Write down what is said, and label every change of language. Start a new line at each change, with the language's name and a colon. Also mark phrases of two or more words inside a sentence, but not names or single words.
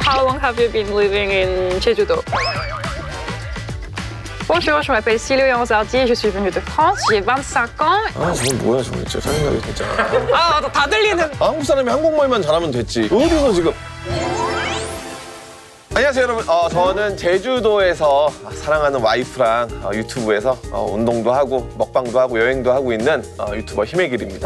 English: How long have you been living in Jeju-do?
French: Bonjour, je m'appelle Siloué Anzardi, je suis venue de France, j'ai 25 ans.
Korean: 아, 저건 뭐야, 저거 진짜 짜증나게 진짜. 아, 다 들리는. 한국 사람이 한국말만 잘하면 됐지. 어디서 지금? 안녕하세요, 여러분. 저는 제주도에서 사랑하는 와이프랑 유튜브에서 운동도 하고 먹방도 하고 여행도 하고 있는 유튜버 힘의길입니다.